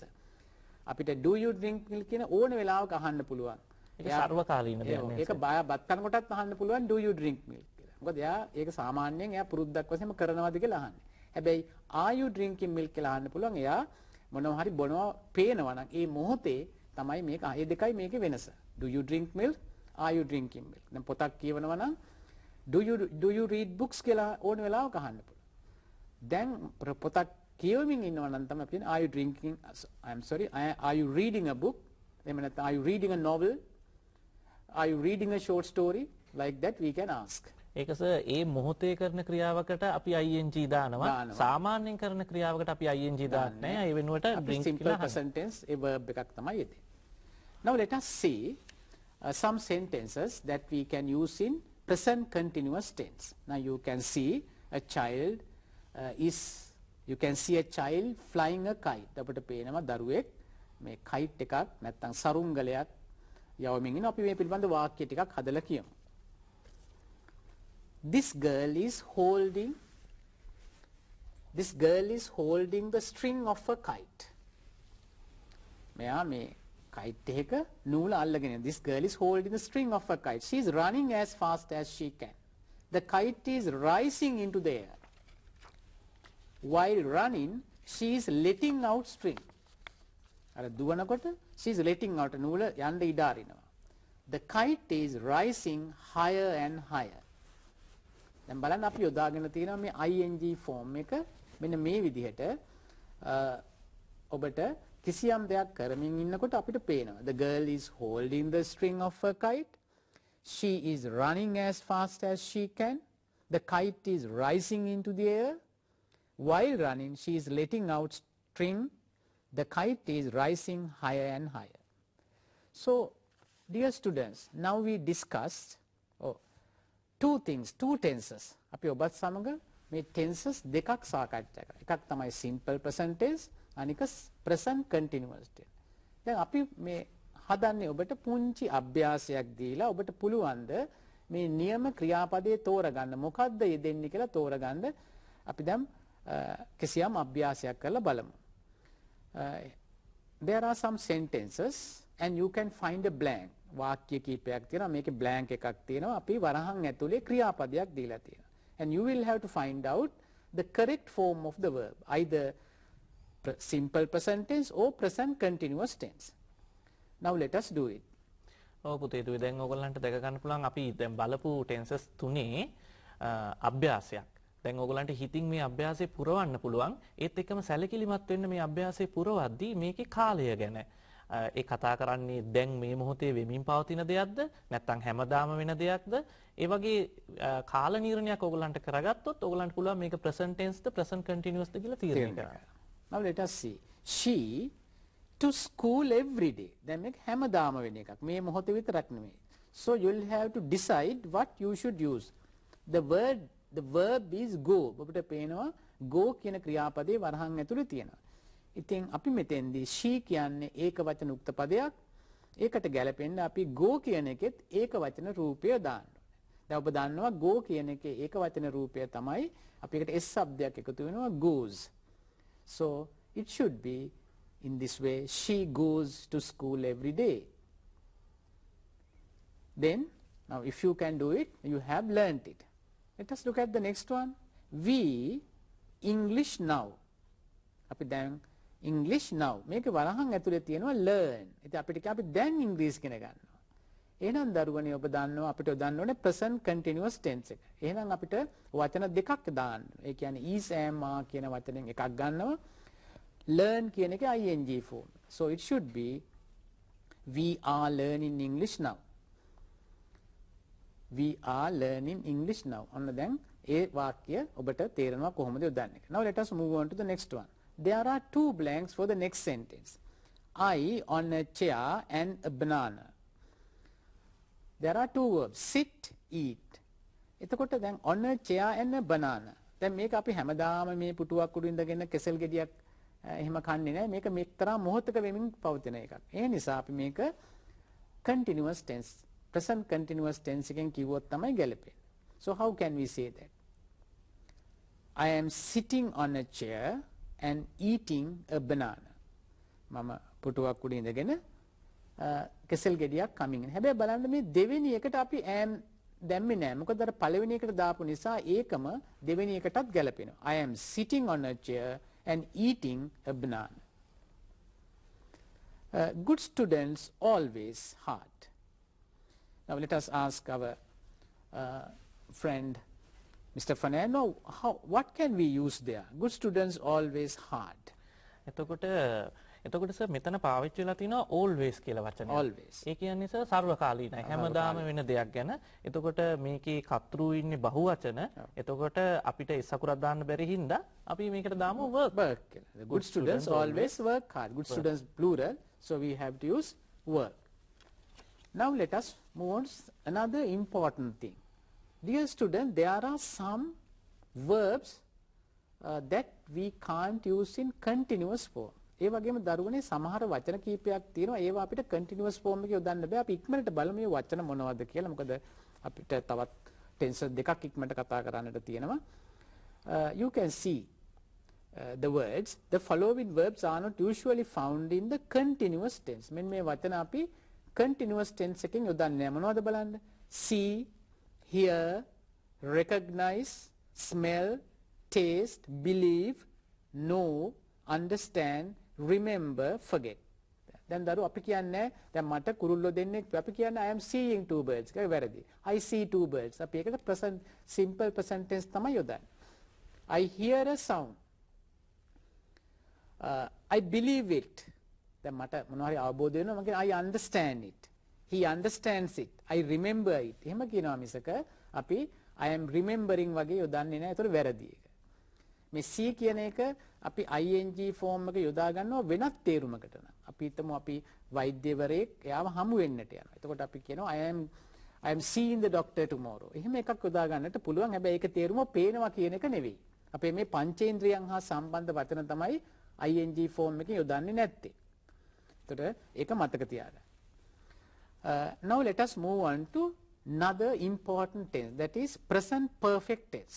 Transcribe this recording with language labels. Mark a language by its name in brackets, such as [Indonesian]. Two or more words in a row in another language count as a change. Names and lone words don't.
[Sinhala] අපිට [English] do you drink milk [Sinhala] කියන ඕන වෙලාවක අහන්න පුළුවන්. ඒක සර්වකාලීන දෙයක් නේ. ඒක බත් කන කොටත් අහන්න පුළුවන් [English] do you drink milk [Sinhala] කියලා. මොකද එයා ඒක සාමාන්‍යයෙන් එයා පුරුද්දක් වශයෙන්ම කරනවාද කියලා අහන්නේ. හැබැයි [English] are you drinking milk [Sinhala] කියලා අහන්න පුළුවන්. එයා මොනවා හරි බොනවා පේනවා නම් ඒ මොහොතේ තමයි මේක ඒ දෙකයි මේකේ වෙනස. [English] do you drink milk? are you drinking milk? [Sinhala] දැන් පොතක් කියවනවා නම් [English] do you read books [Sinhala] කියලා ඕන වෙලාවක අහන්න පුළුවන්. දැන් පොතක් කියවමින් ඉන්නවා නම් තමයි අපි කියන්නේ [English] are you drinking are you reading a book? [Sinhala] එහෙම නැත්නම් [English] are you reading a novel? Are you reading a short story? Like that we can ask. [Sinhala] ඒක සර් ඒ මොහොතේ කරන ක්‍රියාවකට අපි ing දානවා. සාමාන්‍යයෙන් කරන ක්‍රියාවකට අපි ing දාන්නේ නැහැ. ඒ වෙනුවට drink [English] simple present tense [Sinhala] ඒ verb එකක් තමයි යෙදෙන්නේ. [English] Now let us see some sentences that we can use in present continuous tense. Now you can see a child you can see a child flying a kite. [Sinhala] අපිට පේනවා දරුවෙක් මේ kite එකක් නැත්නම් සරුංගලයක් යවමින් ඉන්න අපි මේ පිළිබඳ වාක්‍ය ටිකක් හදලා කියමු. [English] This girl is holding the string of a kite. [Sinhala] මෙයා මේ kite එක නූල අල්ලගෙන ඉන්න. [English] This girl is holding the string of a kite. She is running as fast as she can. The kite is rising into the air. While running, she is letting out string. [Sinhala] අර දුවනකොට [English] she is letting out [Sinhala] නූල යන්න ඉඩ අරිනවා. [English] The kite is rising higher and higher. [Sinhala] දැන් බලන්න අපි යොදාගෙන තියෙනවා මේ [English] ing form [Sinhala] එක මෙන්න මේ විදිහට ඔබට කිසියම් දෙයක් කරමින් ඉන්නකොට අපිට පේනවා. [English] The girl is holding the string of a kite. She is running as fast as she can. The kite is rising into the air. While running, she is letting out string. The kite is rising higher and higher. So, dear students, now we discussed two things, two tenses. [Sinhala] අපි ඔබත් සමග මේ tenses දෙකක් සාකච්ඡා කරා. එකක් තමයි [English] simple present tense, අනික present continuous tense. [Sinhala] දැන් අපි මේ හදන්නේ ඔබට පුංචි අභ්‍යාසයක් දීලා ඔබට පුළුවන් ද මේ නියම ක්‍රියාපදයේ තෝරගන්න මොකද්ද යෙදෙන්නේ කියලා තෝරගන්න අපි දැන් කිසියම් අභ්‍යාසයක් කරලා බලමු. [English] There are some sentences and you can find a blank. [Sinhala] වාක්‍ය කීපයක් තියෙනවා මේකේ blank එකක් තියෙනවා අපි වරහන් ඇතුලේ ක්‍රියාපදයක් දීලා තියෙනවා. [English] And you will have to find out the correct form of the verb, either simple present tense or present continuous tense. Now let us do it. [Sinhala] ඔව් පුතේ දැන් ඔයගොල්ලන්ට දැක ගන්න පුළුවන් අපි දැන් බලපු tenses තුනේ අභ්‍යාසයක්. දැන් ඔයගොල්ලන්ට හිතින් මේ අභ්‍යාසය පුරවන්න පුළුවන්. ඒත් එක්කම සැලකිලිමත් වෙන්න මේ අභ්‍යාසය පුරවද්දී මේකේ කාලය ගැන. ඒ කතා කරන්නේ දැන් මේ මොහොතේ වෙමින් පවතින දෙයක්ද නැත්නම් හැමදාම වෙන දෙයක්ද? ඒ වගේ කාල නිර්ණයක් ඔයගොල්ලන්ට කරගත්තොත් ඔයගොල්ලන්ට පුළුවන් මේක [English] present tense [Sinhala] ද [English] present continuous [Sinhala] ද කියලා තීරණය කරන්න. [English] Now let us see. She to school every day. [Sinhala] දැන් මේක හැමදාම වෙන එකක්. මේ මොහොතේ විතරක් නෙමෙයි. [English] So you will have to decide what you should use. The verb is go. [Sinhala] ඔබට පේනවා go කියන ක්‍රියාපදේ වරහන් ඇතුලේ තියෙනවා. ඉතින් අපි මෙතෙන්දී she කියන්නේ ඒක වචන උක්ත පදයක්. ඒකට ගැලපෙන්න අපි go කියන එකෙත් ඒක වචන රූපය දාන්න ඕනේ. දැන් ඔබ දන්නවා go කියන එකේ ඒක වචන රූපය තමයි අපි එකට s શબ્දයක් එකතු වෙනවා goes. [English] So it should be in this way, she goes to school every day. Then, now if you can do it, you have learnt it. Let us look at the next one. We English now. [Sinhala] අපි දැන් [English] English now. [Sinhala] මේක වරහන් ඇතුලේ තියෙනවා learn. ඉතින් අපිට අපි දැන් ඉංග්‍රීසි ඉගෙන ගන්නවා. එහෙනම් දරුවනේ ඔබ දන්නවා අපිට දාන්න ඕනේ [English] present continuous tense [Sinhala] එක. එහෙනම් අපිට වචන දෙකක් දාන්න. ඒ කියන්නේ is am are කියන වචනෙන් එකක් ගන්නවා. Learn කියන එකේ [English] ing form. So it should be we are learning English now. We are learning English now. [Sinhala] ඔන්න දැන් ඒ වාක්‍ය ඔබට තේරෙනවා කොහොමද යොදන්නේ. [English] Now let us move on to the next one. There are two blanks for the next sentence. I on a chair and a banana. There are two verbs, sit, eat. [Sinhala] එතකොට දැන් [English] on a chair and a banana. [Sinhala] දැන් මේක අපි හැමදාම මේ පුටුවක් උඩ ඉඳගෙන කෙසෙල් ගෙඩියක් එහෙම කන්නේ නැහැ. මේක මෙතරම් මොහොතක වෙමින් පවතින එකක්. ඒ නිසා අපි මේක [English] continuous tense, present continuous tense [Sinhala] එකෙන් කිව්වොත් තමයි ගැලපෙන්නේ. [English] So how can we say that? I am sitting on a chair and eating a banana. [Sinhala] මම පුටුවක් උඩ ඉඳගෙන කෙසෙල් ගෙඩියක් කමින්. හැබැයි බලන්න මේ දෙවෙනි එකට අපි am දැම්මේ නැහැ. මොකද අර පළවෙනි එකට දාපු නිසා ඒකම දෙවෙනි එකටත් ගැලපෙනවා. [English] I am sitting on a chair and eating a banana. Good students always hard. Now let us ask our friend Mr. Fernando, what can we use there? Good students always hard. [Sinhala] එතකොට සර් මෙතන පාවිච්චි වෙලා තියෙනවා always කියලා වචනය. [English] Always. [Sinhala] ඒ කියන්නේ සර් සර්වකාලීනයි. හැමදාම වෙන දෙයක් ගැන. එතකොට මේකේ කර්තෘ ඉන්නේ බහුවචන. එතකොට අපිට ඒ සකුරක් දාන්න බැරි හින්දා අපි මේකට දාමු work. Work කියලා. [English] The good students always work hard. Good students plural. So we have to use work. Now let us move on to another important thing. Dear students, there are some verbs that we can't use in continuous form. [Sinhala] ඒ වගේම දරුවනේ සමහර වචන කීපයක් තියෙනවා ඒවා අපිට [English] continuous form [Sinhala] එකේ යොදන්න බෑ. අපි ඉක්මනට බලමු මේ වචන මොනවද කියලා. මොකද අපිට තවත් tenses දෙකක් ඉක්මනට කතා කරන්නට තියෙනවා. [English] You can see the words, the following verbs are not usually found in the continuous tense. [Sinhala] මෙන්න මේ වචන අපි [English] continuous tense [Sinhala] එකෙන් යොදන්නේ නැහැ. මොනවද බලන්න? [English] see, hear, recognize, smell, taste, believe, know, understand, remember, forget. [Sinhala] දැන් දරුවෝ අපි කියන්නේ දැන් මට කුරුල්ලෝ දෙන්නෙක් අපි කියන්නේ [English] I am seeing two birds. [Sinhala] ඒක වැරදි. [English] I see two birds. [Sinhala] අපි ඒකට [English] present simple present tense [Sinhala] තමයි යොදන්නේ. [English] I hear a sound. I believe it. [Sinhala] දැන් මට මොනවා හරි අවබෝධ වෙනවා මම කියන්නේ [English] I understand it. He understands it. I remember it. [Sinhala] එහෙම කියනවා මිසක අපි [English] I am remembering [Sinhala] වගේ යොදන්නේ නැහැ. ඒතර වැරදි ඒක. මේ C කියන එක අපි [English] ing form [Sinhala] එක යොදා ගන්නවා වෙනත් තේරුමකට නම්. අපි හිතමු අපි වෛද්‍යවරයෙක් එයාව හමු වෙන්නට යනවා. එතකොට අපි කියනවා [English] I am seeing the doctor tomorrow. [Sinhala] එහෙම එකක් යොදා ගන්නට පුළුවන්. හැබැයි ඒක තේරුම පේනවා කියන එක නෙවෙයි. අපේ මේ පංචේන්ද්‍රයන් හා සම්බන්ධ වචන තමයි [English] ing form [Sinhala] එකේ යොදන්නේ නැත්තේ. එතකොට ඒක මතක තියාගන්න. [English] Now let us move on to another important tense, that is present perfect tense.